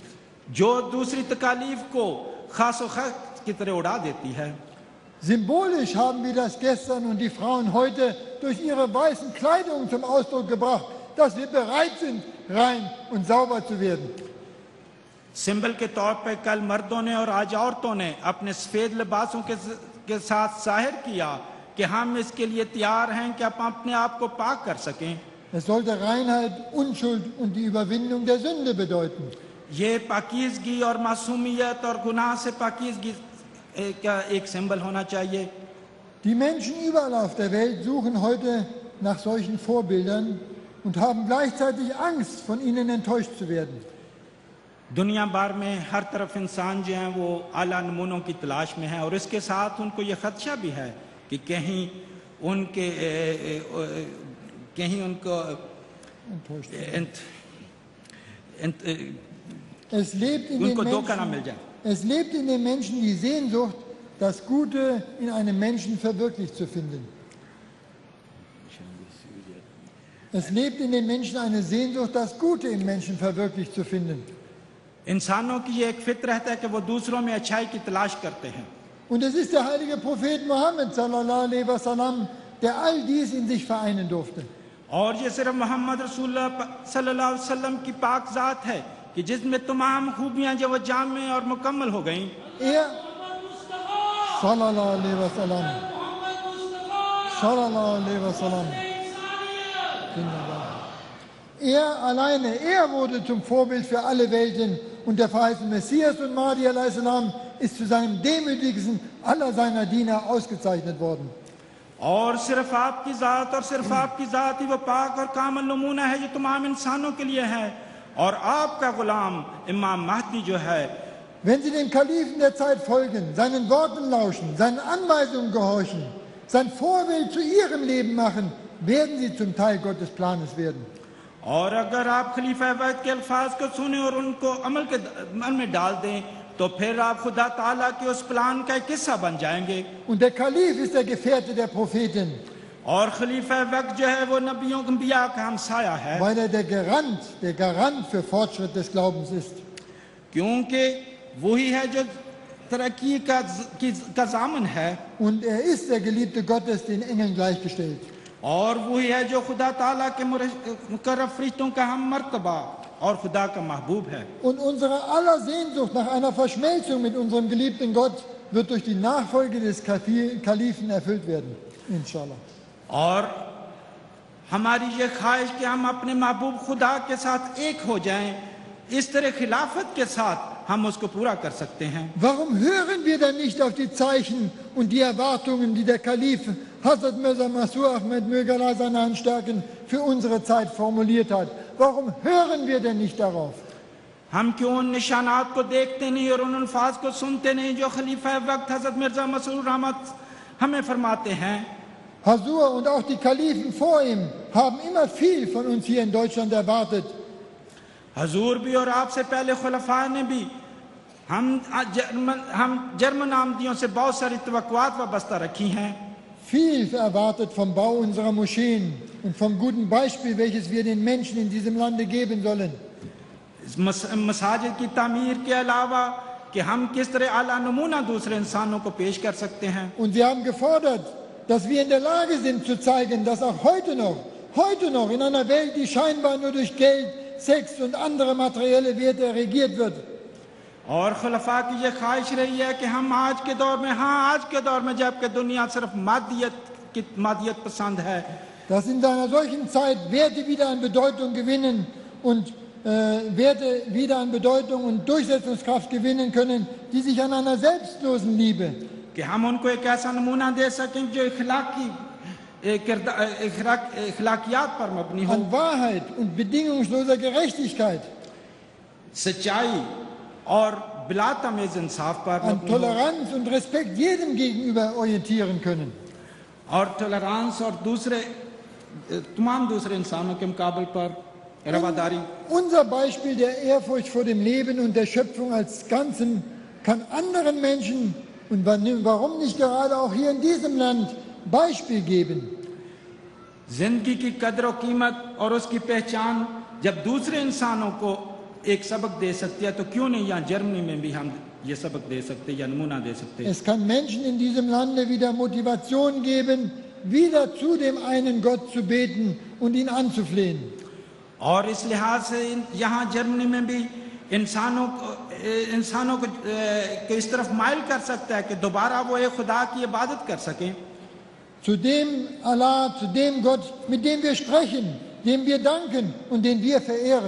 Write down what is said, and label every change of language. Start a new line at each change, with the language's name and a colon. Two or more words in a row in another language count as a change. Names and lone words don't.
Urdu: جو دوسری تکالیف کو خاص اور خاص کی طرح اڑا دیتی ہے.
German: Symbolisch haben wir das gestern und die Frauen heute durch ihre weißen Kleidung zum Ausdruck gebracht, dass wir bereit sind, rein und sauber zu werden.
Urdu: سمبل کے طور پے کل مردوں نے اور آج عورتوں نے اپنے سفید لباسوں کے ساتھ ظاہر کیا کہ ہم اس کے لیے تیار ہیں کہ آپ اپنے آپ کو پاک کر سکیں.
German: Es sollte Reinheit, Unschuld und die Überwindung der Sünde bedeuten.
Urdu: یہ پاکیزگی اور معصومیت اور گناہ سے پاکیزگی کا ایک سمبل ہونا چاہیے.
German: Die Menschen überall auf der Welt suchen heute nach solchen Vorbildern und haben gleichzeitig Angst, von ihnen enttäuscht zu werden.
Urdu: دنیا بھر میں ہر طرف انسان جو ہیں وہ اعلیٰ نمونوں کی تلاش میں ہے اور اس کے ساتھ ان کو یہ خدشہ بھی ہے کہ کہیں ان کو ان کو دھوکا نہ مل جائے.
German: Es lebt in den Menschen die Sehnsucht, das Gute in einem Menschen verwirklicht zu finden. Es lebt in den Menschen eine Sehnsucht, das Gute im Menschen verwirklicht zu finden.
Urdu: انسانوں کی یہ ایک فطرت ہے کہ وہ دوسروں میں اچھائی کی تلاش کرتے ہیں.
German: Und es ist der heilige Prophet Mohammed
Arabic: صلى الله عليه وسلم,
German: der all dies in sich vereinen durfte.
Urdu: اور یہ صرف محمد رسول اللہ
Arabic: صلى الله عليه وسلم
Urdu: کی پاک ذات ہے کہ جس میں تمام خوبیاں جو وہ جامع اور مکمل ہو گئیں.
Arabic: صلى الله عليه وسلم، صلى الله عليه وسلم.
German: Er wurde zum Vorbild für alle Welten und der verheißene Messias und Mahdi
Arabic: عليه السلام
German: ist zu seinem demütigsten aller seiner Diener ausgezeichnet worden.
Urdu: اور صرف آپ کی ذات ہی وہ پاک اور کامل نمونہ ہے جو تمام انسانوں کے لیے ہے اور آپ کا غلام امام مہدی جو ہے.
German: Wenn Sie den Kalifen der Zeit folgen, seinen Worten lauschen, seinen Anweisungen gehorchen, sein Vorbild zu Ihrem Leben machen, werden Sie zum Teil Gottes Planes werden.
Urdu: اور اگر آپ خلیفہ وید کے الفاظ کو سنے اور ان کو عمل میں ڈال دیں تو پھر آپ خدا تعالیٰ کے اس پلان کا ایک حصہ بن جائیں گے.
German: Und der Kalif ist der Gefährte der Propheten.
Urdu: اور خلیفہ وقت جو ہے وہ نبیوں انبیا کا ہمسایہ ہے,
German: weil er der Garant für Fortschritt des Glaubens ist.
Urdu: کیونکہ وہی ہے جو ترقی کا ضامن ہے,
German: Und er ist der Geliebte Gottes, den Engeln gleichgestellt.
Urdu: اور وہی ہے جو خدا تعالیٰ کے مقرب فرشتوں کا ہم مرتبہ اور خدا کا محبوب ہے.
German: Und unsere aller Sehnsucht nach einer Verschmelzung mit unserem geliebten Gott wird durch die Nachfolge des Kalifen erfüllt werden, inshallah.
Urdu: اور ہماری یہ خواہش کہ ہم اپنے محبوب خدا کے ساتھ ایک ہو جائیں، اس طرح خلافت کے ساتھ ہم اس کو پورا کر سکتے ہیں.
German: Warum hören wir dann nicht auf die Zeichen und die Erwartungen, die der Kalif Hazrat Mirza Masroor Ahmad möge Allah seine Hand stärken, für unsere Zeit formuliert hat? Warum hören wir denn nicht darauf?
Urdu: ہم کیوں ان نشانات کو دیکھتے نہیں اور ان الفاظ کو سنتے نہیں جو خلیفہ وقت حضرت مرزا مسرور احمد ہمیں فرماتے ہیں.
German: Hazur und auch die Kalifen vor ihm haben immer viel von uns hier in Deutschland erwartet.
Urdu: حضور بھی اور آپ سے پہلے خلفا نے بھی ہم جرمن احمدیوں سے بہت ساری توقعات وابستہ رکھی ہیں.
German: Viel erwartet vom Bau unserer Moscheen und vom guten Beispiel, welches wir den Menschen in diesem Lande geben sollen.
Urdu: مساجد کی تعمیر کے علاوہ کہ ہم کس طرح اعلیٰ نمونہ دوسرے انسانوں کو پیش کر سکتے ہیں.
German: Und wir haben gefordert, dass wir in der Lage sind zu zeigen, dass auch heute noch in einer Welt, die scheinbar nur durch Geld, Sex und andere materielle Werte regiert wird.
Urdu: اور خلفا کی یہ خواہش رہی ہے کہ ہم آج کے دور میں جبکہ دنیا صرف مادیت پسند ہے,
German: Dass in einer solchen Zeit Werte wieder an Bedeutung gewinnen und Werte wieder an Bedeutung und Durchsetzungskraft gewinnen können, die sich an einer selbstlosen Liebe,
Urdu: کہ ہم ان کو ایک ایسا نمونہ دے سکیں جو اخلاقیات پر مبنی ہو,
German: an Wahrheit und bedingungsloser Gerechtigkeit,
Urdu: سچائی اور بلا تمیز انصاف پر
German: an
Urdu: مبنی ہو,
German: Toleranz und Respekt jedem gegenüber orientieren können.
Urdu: اور ٹالرینس اور تمام دوسرے انسانوں کے مقابلے پر رواداری.
German: Unser Beispiel der Ehrfurcht vor dem Leben und der Schöpfung als Ganzen kann anderen Menschen und warum nicht gerade auch hier in diesem Land Beispiel geben.
Urdu: زندگی کی قدر اور قیمت اور اس کی پہچان جب دوسرے انسانوں کو ایک سبق دے سکتی ہے، تو کیوں نہیں یہاں جرمنی میں بھی ہم یہ سبق دے سکتے یا نمونہ دے سکتے.
German: Es kann Menschen in diesem Lande wieder Motivation geben, wieder zu dem einen Gott zu beten und ihn anzuflehen.
Urdu: اور اس لحاظ سے یہاں جرمنی میں بھی انسانوں کو اس طرف مائل کر سکتا ہے کہ دوبارہ وہ ایک خدا کی عبادت کر سکیں.
German: Zu dem Allah, zu dem Gott, mit dem wir sprechen, dem wir danken und den wir verehren.